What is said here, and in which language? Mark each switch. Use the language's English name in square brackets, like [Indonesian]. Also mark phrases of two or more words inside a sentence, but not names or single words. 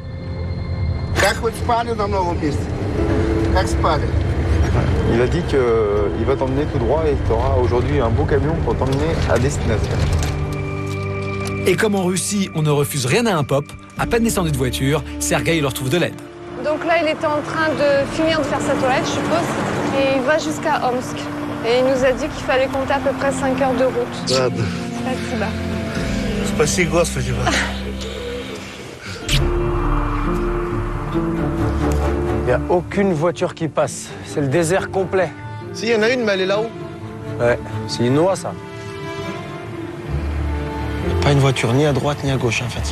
[French] Il a dit qu'il va t'emmener tout droit et tu auras aujourd'hui un beau camion pour t'emmener à destination. Et comme en Russie, on ne refuse rien à un pop, à peine descendu de voiture, Sergueï leur trouve de l'aide. Donc là, il était en train de finir de faire sa toilette, je suppose, et il va jusqu'à Omsk. Et il nous a dit qu'il fallait compter à peu près 5 heures de route. [Russian] Ладно. Спасибо. Спаси Господи. [French] Il n'y a aucune voiture qui passe. C'est le désert complet. Si, il y en a une, mais elle est là-haut. Ouais, c'est une noix, ça. Pas une voiture ni à droite ni à gauche, hein, Fatih.